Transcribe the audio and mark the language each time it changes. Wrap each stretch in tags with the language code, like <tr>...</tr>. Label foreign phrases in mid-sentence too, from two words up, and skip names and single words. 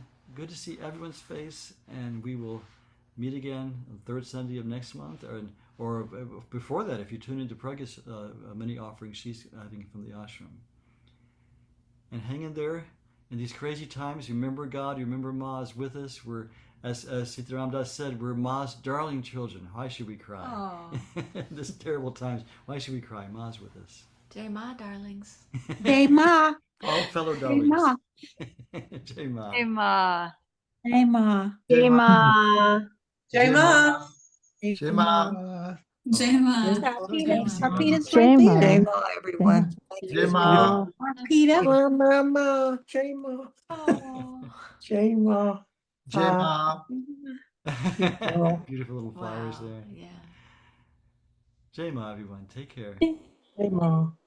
<en>Good to see everyone's face, and we will meet again on the third Sunday of next month, or before that, if you tune into Pragya's mini offering she's having from the ashram. And hang in there. In these crazy times, remember God, remember Ma is with us. We're, as Sitaram Das said, we're Ma's darling children. Why should we cry? This terrible times, why should we cry? Ma's with us.</en> <hi>Jai Ma, darlings. Jai Ma.</hi> <en>All fellow darlings. Ma.</en> <hi>Jai Ma.</hi> <en>Hey, Ma.</en> <hi>Jai Ma. Jai Ma. Jai Ma. Jai Ma. Jai Ma.</hi> <en>Arpita's Jai right Ma. there.</en> <hi>Jai Ma, everyone. Jai Ma.</hi> <en>Arpita.</en> <hi>Mama, Jai Ma.</hi> <en>Oh.</en> <hi>Jai Ma. Jai Ma.</hi> <en>Beautiful little flowers there. Yeah.</en> <hi>Jai Ma,</hi> <en>everyone. Take care.</en> <hi>Jai Ma.</hi>